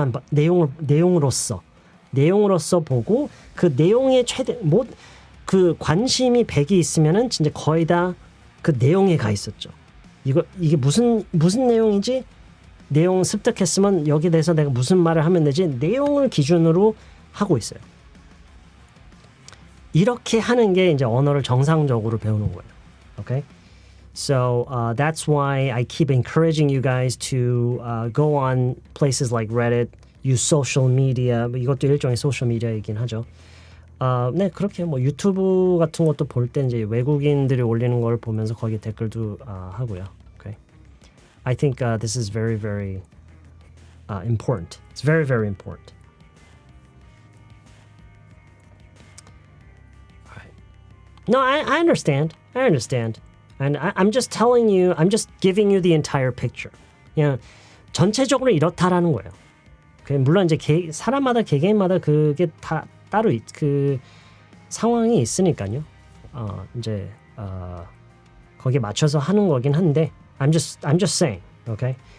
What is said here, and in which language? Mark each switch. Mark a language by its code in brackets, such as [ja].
[ko] 내용으로서 보고 그 내용의 그 관심이 100이 있으면은 진짜 거의 다 그 내용에 가 있었죠. 이게 무슨 내용이지? 내용 습득했으면 여기에 대해서 내가 무슨 말을 하면 되지? 내용을 기준으로 하고 있어요. 이렇게 하는 게 이제 언어를 정상적으로 배우는 거예요. [en] Okay? So that's why I keep encouraging you guys to go on places like Reddit, use social media. [ko] 이것도 일종의 소셜 미디어이긴 하죠. 네, 그렇게 뭐 유튜브 같은 것도 볼 때 이제 외국인들이 올리는 걸 보면서 거기 댓글도 하고요. [en] Okay. I think this is very important. It's very important. All right. No, I understand. I understand. And I'm just telling you, I'm just giving you the entire picture. [ko] 그냥 전체적으로 이렇다라는 거예요. 물론 이제 사람마다 개개인마다 그게 다 따로 그 상황이 있으니까요. 이제 거기에 맞춰서 하는 거긴 한데, [en] I'm just saying, okay?